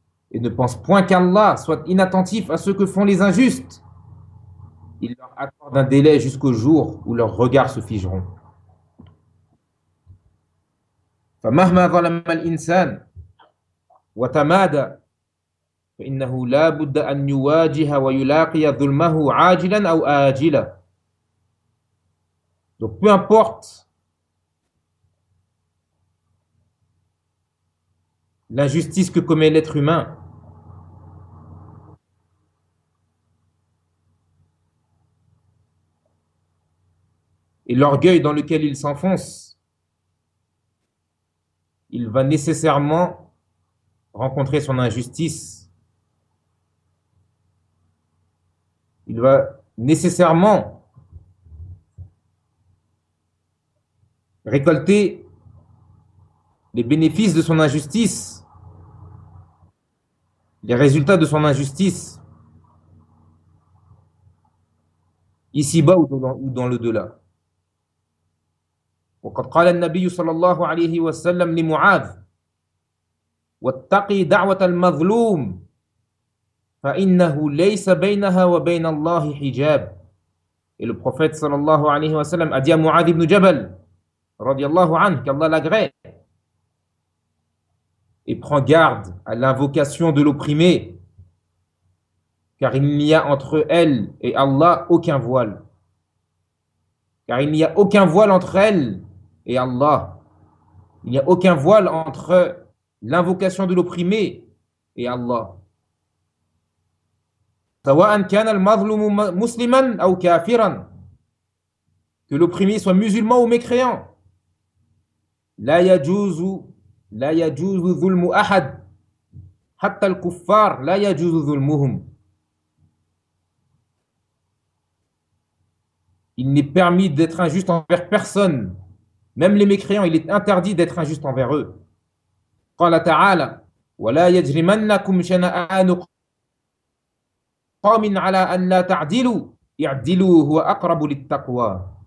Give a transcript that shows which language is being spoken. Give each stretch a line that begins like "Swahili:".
French: Et ne pense point qu'Allah soit inattentif à ce que font les injustes. Il leur accorde un délai jusqu'au jour où leurs regards se figeront.
Arabic: فمهما ظلم الإنسان وتمادى فإنه لا بد أن يواجه ويلاقي ظلمه عاجلا أو آجلا.
French: Donc peu importe l'injustice que commet l'être humain, et l'orgueil dans lequel il s'enfonce, il va nécessairement rencontrer son injustice. Il va nécessairement récolter les bénéfices de son injustice, les résultats de son injustice, ici-bas ou dans l'au-delà.
Arabic: وقد قال النبي صلى الله عليه وسلم لمعاذ: واتقي دعوة المظلوم فإنه ليس بينها وبين الله حجاب.
French: Et le prophète
Arabic: صلى الله عليه وسلم
French: a dit à Mu'adh ibn Jabal
Arabic: رضي الله عنه,
French: qu'Allah l'agrée, et prends garde à l'invocation de l'opprimé, car il n'y a entre elle et Allah aucun voile. Car il n'y a aucun voile entre elle et Allah, il n'y a aucun voile entre l'invocation de l'opprimé et Allah.
Arabic: سواء كان المظلوم مسلما أو كافرا.
French: Que l'opprimé soit musulman ou mécréant.
Arabic: لا يجوز ظلم أحد. حتى الكفار لا يجوز ظلمهم.
French: Il n'est permis d'être injuste envers personne. Même les mécréants, il est interdit d'être injuste envers eux.
Arabic: قال تعالى: وَلَا يَجْرِمَنَّكُمْ شَنَآنُ قَوْمٍ عَلَىٰ أَن لَّا تَعْدِلُوا اِعْدِلُوا هُوَ أَقْرَبُ لِلتَّقْوَىٰ.